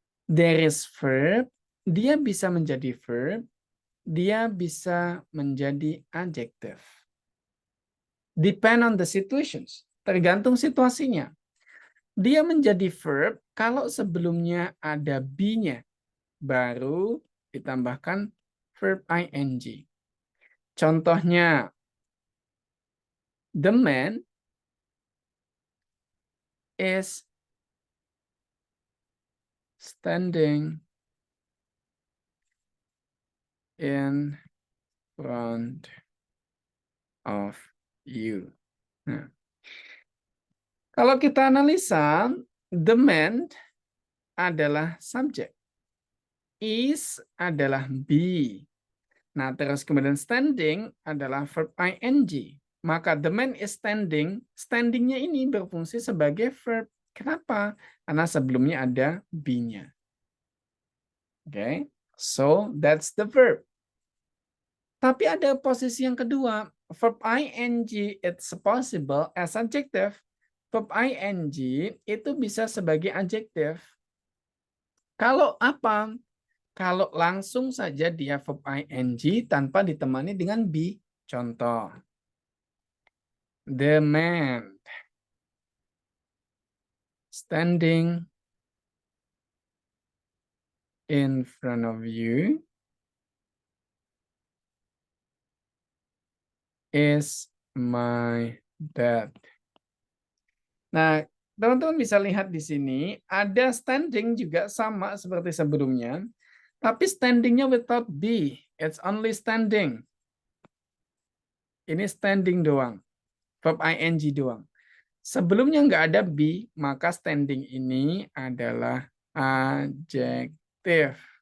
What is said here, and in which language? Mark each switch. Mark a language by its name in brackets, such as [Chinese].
[English] There is verb, [Indonesian] dia bisa menjadi verb, dia bisa menjadi adjective. [English] Depend on the situations. [Indonesian] Tergantung situasinya. Dia menjadi verb kalau sebelumnya ada be-nya. Baru ditambahkan verb ing. Contohnya, [English] the man is standing in front of you. [Indonesian] Nah, kalau kita analisa, the man adalah subjek, is adalah be. Nah, terus kemudian standing adalah verb ing. Maka [English] the man is standing, [Indonesian] standingnya ini berfungsi sebagai verb. Kenapa? Karena sebelumnya ada be-nya. Oke, [English] so that's the verb. [Indonesian] Tapi ada posisi yang kedua. [English] Verb ing it's possible as adjective. [Indonesian] Verb ing itu bisa sebagai adjective. Kalau apa? Kalau langsung saja dia verb ing tanpa ditemani dengan be. Contoh. [English] The man standing in front of you is my dad. [Indonesian] Nah, teman-teman bisa lihat di sini ada standing juga sama seperti sebelumnya, tapi standingnya without be. [English] It's only standing. [Indonesian] Ini standing doang, verb ing doang. Sebelumnya nggak ada be, maka standing ini adalah adjective.